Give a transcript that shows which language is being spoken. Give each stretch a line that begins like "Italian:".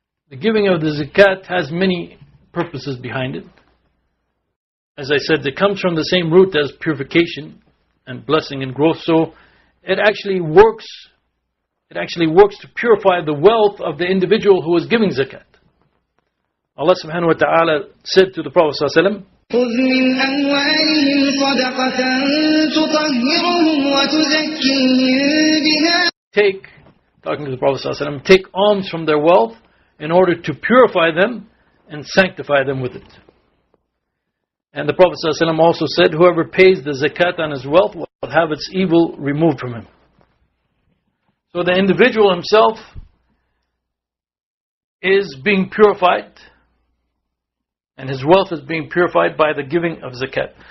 English: The giving of the zakat has many purposes behind it. As I said, it comes from the same root as purification and blessing and growth. So it actually works to purify the wealth of the individual who is giving zakat. Allah subhanahu wa ta'ala said to the Prophet sallallahu alaihi wasallam,
Arabic: خذ من أموالهم صدقة تطهرهم وتزكيهم بها.
English: Talking to the Prophet sallallahu alaihi wasallam, take alms from their wealth in order to purify them and sanctify them with it. And the Prophet ﷺ also said, whoever pays the zakat on his wealth will have its evil removed from him. So the individual himself is being purified, and his wealth is being purified by the giving of zakat.